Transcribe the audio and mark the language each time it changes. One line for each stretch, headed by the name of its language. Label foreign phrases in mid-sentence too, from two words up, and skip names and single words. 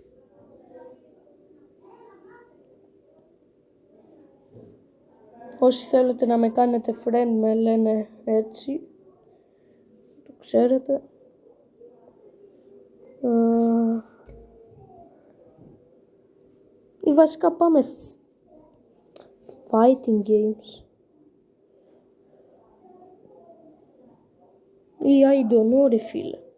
Greek: Όσοι θέλετε να με κάνετε friend με λένε έτσι, το ξέρετε. Ή βασικά πάμε
English: fighting games. Ή I don't know,
Greek: ρε φίλε.